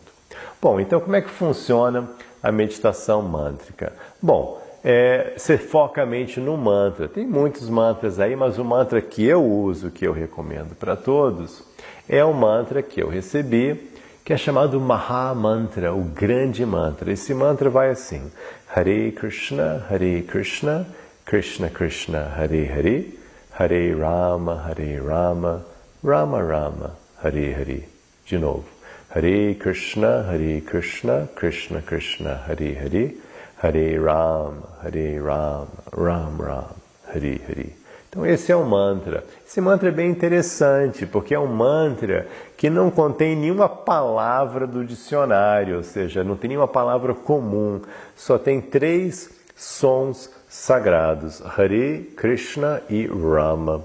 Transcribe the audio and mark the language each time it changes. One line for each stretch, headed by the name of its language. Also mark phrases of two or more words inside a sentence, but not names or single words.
Portuguese: Bom, então como é que funciona a meditação mântrica? Bom, você foca a mente no mantra. Tem muitos mantras aí, mas o mantra que eu uso, que eu recomendo para todos, é o mantra que eu recebi, que é chamado Maha Mantra, o grande mantra. Esse mantra vai assim:
Sanskrit: हरे कृष्ण, कृष्ण कृष्ण, हरे हरे, हरे राम, राम राम, हरे हरे.
Portuguese: De novo.
Sanskrit: हरे कृष्ण, कृष्ण कृष्ण, हरे हरे, हरे राम, राम राम, हरे हरे.
Portuguese: Então esse é um mantra. Esse mantra é bem interessante, porque é um mantra que não contém nenhuma palavra do dicionário, ou seja, não tem nenhuma palavra comum, só tem 3 sons sagrados, Hare, Krishna e Rama.